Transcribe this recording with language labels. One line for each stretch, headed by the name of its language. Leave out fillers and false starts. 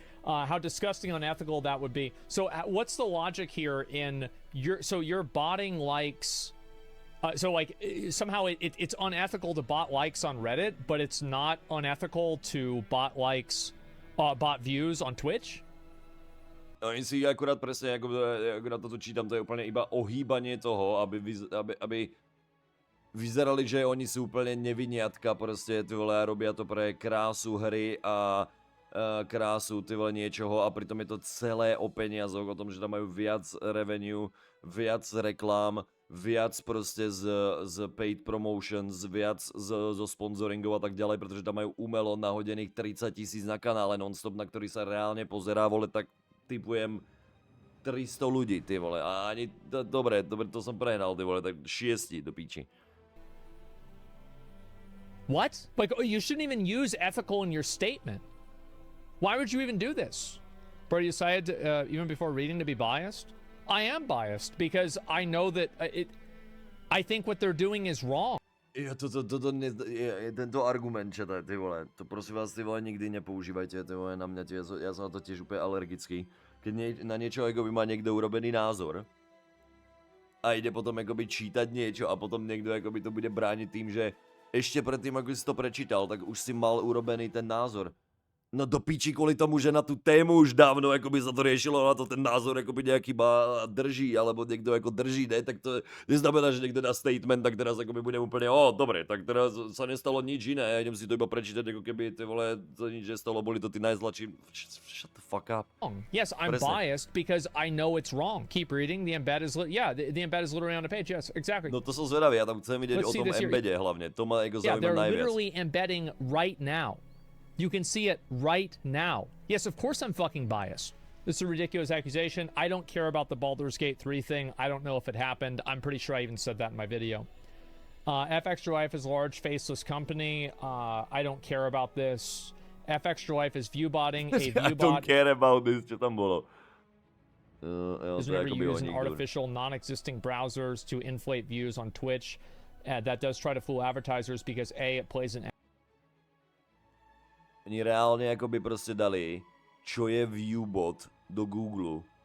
English: How disgusting and unethical that would be. So what's the logic here in your botting likes? So like somehow it's unethical to bot likes on Reddit, but it's not unethical to bot likes. Bot views on Twitch?
Slovak: Oni si akurát presne, ako na toto čítam, to je úplne iba ohýbanie toho, aby vyzerali, že oni sú úplne neviniatka, proste, ty vole, robia to pre krásu hry a krásu, ty vole, niečoho a pritom je to celé o peniazoch, o tom, že tam majú viac revenue, viac reklám, viac proste z paid promotions, viac zo sponsoringov a tak ďalej, pretože tam majú umelo nahodených 30 000 na kanále non-stop, na ktorý sa reálne pozerá, vole, tak typujem 300 ľudí, ty vole, a ani, dobre, to som prehnal, ty vole, tak 6 do píči.
English: What? Like, you shouldn't even use ethical in your statement. Why would you even do this? Bro, you decided, even before reading, to be biased? I am biased because I know that I think what they're doing is wrong.
Slovak: Tento argument, čete, ty vole, to prosím vás, ty vole, nikdy nepoužívajte, ty vole, na mňa, ja som na to tiež úplne alergický. Keď na niečo akoby má niekto urobený názor a ide potom akoby čítať niečo a potom niekto akoby to bude brániť tým, že ešte predtým, ako si to prečítal, tak už si mal urobený ten názor. No do píči kvôli tomu, že na tú tému už dávno akoby sa to riešilo, na to ten názor akoby nejaký drží, alebo niekto ako drží, ne? Tak to neznamená, že niekto dá statement, tak teraz akoby budem úplne, dobre, tak teraz sa nestalo nič iné, ja idem si to iba prečítať, ako keby, ty vole, to nič nestalo, boli to tí najzlačí.
English: Shut the fuck up. Yes, I'm biased because I know it's wrong. Keep reading, the embed is, the embed is literally on the page, yes, exactly.
Slovak: No to som zvedavý, ja tam chcem vidieť o tom embede hlavne, to ma ako zaujíma najviac.
English: Yeah, they're literally embedding right now. You can see it right now. Yes, of course I'm fucking biased. This is a ridiculous accusation. I don't care about the Baldur's Gate 3 thing. I don't know if it happened. I'm pretty sure I even said that in my video. Fextralife is a large faceless company. I don't care about this. Fextralife is viewbotting. A viewbot. I don't care about this.
Slovak: Čo tam bolo?
English: Is whenever you use artificial, non-existing browsers to inflate views on Twitch. That does try to fool advertisers because A, it plays an...
Slovak: Oni reálne akoby proste dali, čo je viewbot do Google.